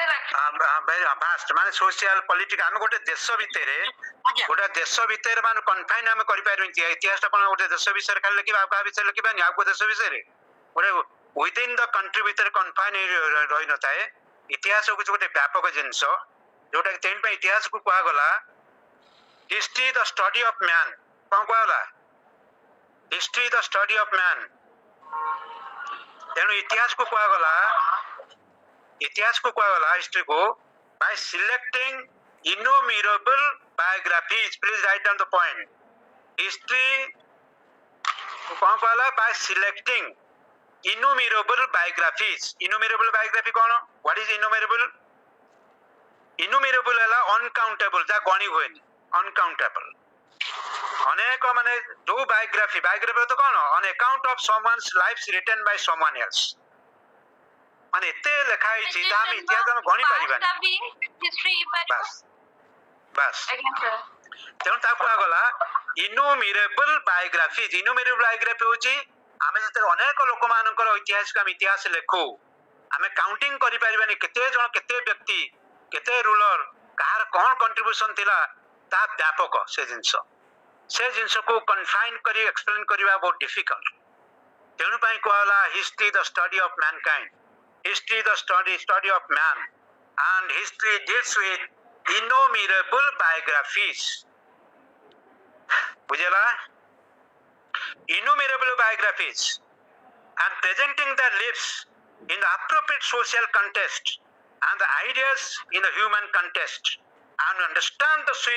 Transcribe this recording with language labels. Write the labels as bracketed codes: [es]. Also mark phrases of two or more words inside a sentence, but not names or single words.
[or] ଭାଷ୍ଟ ମାନେ [en] social political [or] ଆମେ ଗୋଟେ ଦେଶ ଭିତରେ ମାନେ କନଫାଇନ ଆମେ କରିପାରିବା ଇତିହାସଟା କଣ ଗୋଟେ ଦେଶ ବିଷୟରେ ଖାଲି ଲେଖିବା ଆଉ କାହା ବିଷୟରେ ଲେଖିବାନି ଆଉ କୋଉ ଦେଶ ବିଷୟରେ ଗୋଟେ [en] within the country [or] ଭିତରେ କନଫାଇନ ରହିନଥାଏ ଇତିହାସ ହଉଛି ଗୋଟେ ବ୍ୟାପକ ଜିନିଷ ଯୋଉଟା କି ତେଣୁ ପାଇଁ ଇତିହାସକୁ କୁହାଗଲା [en] history the study of man [or] କଣ କୁହାଗଲା [en] history the study of man [or] ତେଣୁ ଇତିହାସକୁ କୁହାଗଲା ହିଷ୍ଟ୍ରିକୁ [en] by selecting innumerable biographies please write down the point history [or] କଣ କହିଲା [en] by selecting innumerable biography କଣ what is [or] innumerable ହେଲା uncountable ଯାହା ଗଣି ହୁଏନି uncountable ଅନେକ ମାନେ ଯୋଉ ବାୟୋଗ୍ରାଫି ତ କଣ [en] on account of someone's life written by someone else [or] ମାନେ ଏତେ ଲେଖା ହେଇଛି ତା ଆମେ ଇତିହାସ ଆମେ ଗଣି ପାରିବାନି ବାସ୍ ତେଣୁ ତାକୁ କୁହାଗଲା [en] innumerable biographies [or] ହଉଛି ଆମେ ଯେତେବେଳେ ଅନେକ ଲୋକମାନଙ୍କର ଐତିହାସିକ ଆମେ ଇତିହାସ ଲେଖୁ ଆମେ କାଉଣ୍ଟିଂ କରିପାରିବାନି କେତେ ଜଣ କେତେ ବ୍ୟକ୍ତି କେତେ ରୁଲର କାହାର କଣ କଣ୍ଟ୍ରିବ୍ୟୁସନ ଥିଲା ତା ବ୍ୟାପକ ସେ ଜିନିଷକୁ କନଫାଇନ କରି ଏକ୍ସପ୍ଲେନ କରିବା ବହୁତ ଡିଫିକଲ୍ଟ ତେଣୁ ପାଇଁ କୁହାଗଲା [en] history the study of mankind history the study of man and history deals with innumerable biographies बुझेला innumerable biographies and presenting their lives in the appropriate social context and the ideas in the human context and understand the sweep